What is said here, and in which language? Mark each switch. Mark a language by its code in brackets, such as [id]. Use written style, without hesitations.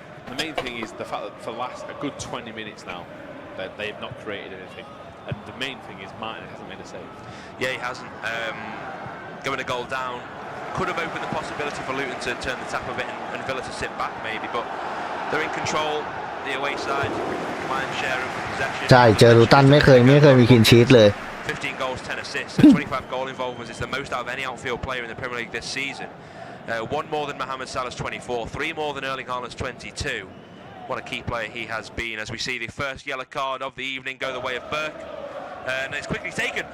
[en] The main thing is the fact that for the last a good 20 minutes now, that they've not created anything. And the main thing is Martin hasn't made a save. Yeah, he hasn't. Going a goal down, could have opened the possibility for Luton to turn the tap a bit and Villa to sit back maybe, but they're in control. The away side, command share of possession. [th] ใช่เจอลูตันไม่เคยมีคินชีทเลย [en] 15 goals, 10 assists, and 25 goal involvements. It's the most out of any outfield player in the Premier League this season. One more than Mohamed Salah's 24, 3 more than Erling Haaland's 22. What a key player he has been as we see the first yellow card of the evening go the way of Burke. And it's quickly taken.